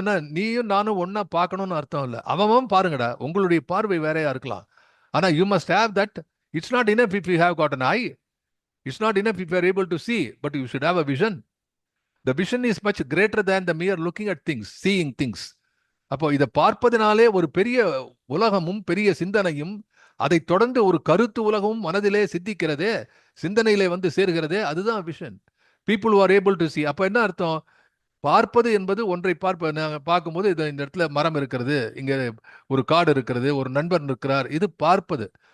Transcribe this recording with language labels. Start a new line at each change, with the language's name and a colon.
Tamil: என்ன, நீயும் நானும் ஒன்னா பார்க்கணும்னு அர்த்தம் இல்லை. அவன் பாருங்கடா, உங்களுடைய பார்வை வேறையா இருக்கலாம். ஆனா
English: You must have that. It's not enough if you have got an eye. It's not enough if you are able to see, but you should have a vision. The vision is much greater than the mere looking at things, seeing things.
Tamil: அப்போ இதை பார்ப்பதனாலே ஒரு பெரிய உலகமும் பெரிய சிந்தனையும், அதை தொடர்ந்து ஒரு கருத்து உலகமும் மனதிலே சித்திக்கிறதே, சிந்தனையிலே வந்து சேர்கிறதே, அதுதான் vision.
English: People are able to see.
Tamil: அப்போ என்ன அர்த்தம்? பார்ப்பது என்பது ஒன்றை நாங்கள் பார்க்கும்போது இது இந்த இடத்துல மரம் இருக்கிறது, இங்கே ஒரு காடு இருக்கிறது, ஒரு நண்பர் இருக்கிறார், இது பார்ப்பது.